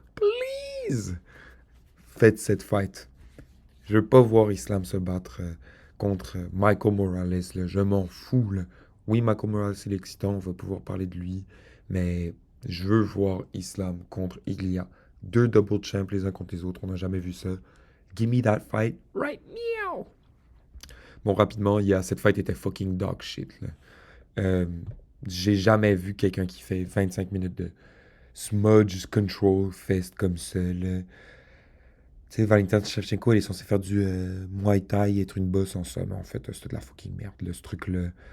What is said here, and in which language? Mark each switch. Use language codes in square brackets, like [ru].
[en] Please! [fr] Faites cette fight. Je veux pas voir Islam se battre contre Michael Morales, là. Je m'en fous, là. Oui, Michael Morales, c'est l'excitant, on va pouvoir parler de lui, mais je veux voir Islam contre Ilia. Deux double champs les uns contre les autres, on n'a jamais vu ça. [en] Give me that fight right now! [fr] Bon, rapidement, cette fight était [en] fucking dog shit, [fr] là. Euh, j'ai jamais vu quelqu'un qui fait 25 minutes de smudge control fest comme ça, là. Tu sais, Valentin Shevchenko, elle est censée faire du Muay Thai, être une bosse en ça, mais en fait, c'est de la fucking merde, là, ce truc-là.